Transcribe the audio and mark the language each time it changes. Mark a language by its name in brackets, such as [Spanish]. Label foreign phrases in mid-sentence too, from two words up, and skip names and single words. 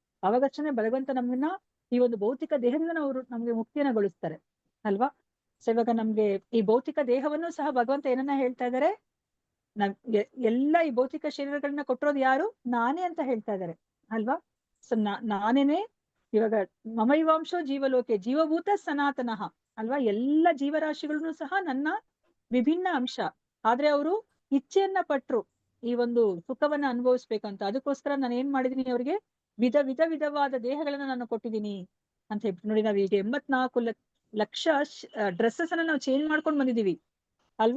[Kannada] ಅವಾಗಷ್ಟೇ ಭಗವಂತ ನಮ್ಮನ್ನ ಈ ಒಂದು ಭೌತಿಕ ದೇಹದಿಂದ ನಾವು ನಮ್ಗೆ ಮುಕ್ತಿಯನ್ನ ಗೊಳಿಸ್ತಾರೆ ಅಲ್ವಾ. ಸೊ ಇವಾಗ ನಮ್ಗೆ ಈ ಭೌತಿಕ ದೇಹವನ್ನು ಸಹ ಭಗವಂತ ಏನನ್ನ ಹೇಳ್ತಾ ಇದ್ದಾರೆ, ನಮ್ಗೆ ಎಲ್ಲ ಈ ಭೌತಿಕ ಶರೀರಗಳನ್ನ ಕೊಟ್ಟಿರೋದು ಯಾರು, ನಾನೇ ಅಂತ ಹೇಳ್ತಾ ಇದ್ದಾರೆ ಅಲ್ವಾ. ಸೊ ನಾನೇನೆ ಇವಾಗ [Sanskrit] ಮಮೈವಾಂಶೋ ಜೀವಲೋಕೆ ಜೀವಭೂತ ಸನಾತನಃ [Kannada] ಅಲ್ವಾ. ಎಲ್ಲ ಜೀವರಾಶಿಗಳನ್ನು ಸಹ ನನ್ನ ವಿಭಿನ್ನ ಅಂಶ. ಆದ್ರೆ ಅವರು ಇಚ್ಛೆಯನ್ನ ಪಟ್ರು ಈ ಒಂದು ಸುಖವನ್ನ ಅನುಭವಿಸ್ಬೇಕಂತ. ಅದಕ್ಕೋಸ್ಕರ ನಾನು ಏನ್ ಮಾಡಿದೀನಿ, ಅವ್ರಿಗೆ ವಿಧವಾದ ದೇಹಗಳನ್ನ ನಾನು ಕೊಟ್ಟಿದ್ದೀನಿ ಅಂತ ಹೇಳ್ಬಿಟ್ಟು. ನೋಡಿ, ನಾವ್ ಈಗ 84 ಲಕ್ಷ ಡ್ರೆಸ್ಸಸ್ ಅನ್ನ ನಾವು ಚೇಂಜ್ ಮಾಡ್ಕೊಂಡು ಬಂದಿದೀವಿ ಅಲ್ವಾ.